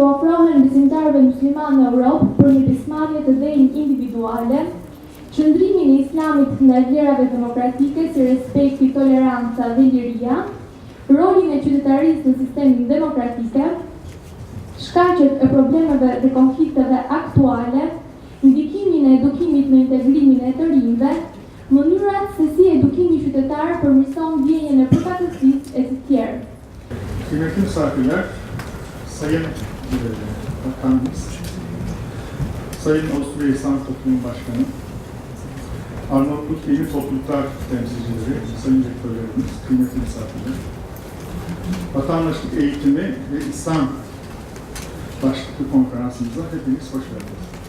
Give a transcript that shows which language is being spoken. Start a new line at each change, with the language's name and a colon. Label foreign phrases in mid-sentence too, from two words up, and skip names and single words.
Albanian: ofrohen besimtarëve muslimanë në Europë për një pjesëmarrje të denjë individuale, qëndrimin e Islamit ndaj vlerave demokratike si respekti, toleranca dhe liria, rolin e qytetarisë në sistemin demokratike, shkaqet e problemeve dhe konflikteve aktuale, ndikimin e edukimit në integrimin e të rinjve, mënyrat se si edukimi qytetar përmirëson ndjenjen e përkatësisë e të tjerë.
Turkish: Kıymetli misafirler, Sayın Bakanımız, Sayın Avusturya İslam Toplumu Başkanı, Arnavutluk Yeni Topluluklar temsilcileri, sayın rektörlerimiz, kıymetli misafirler, vatandaşlık eğitimi ve İslam başlıklı konferansımıza hepiniz hoş geldiniz.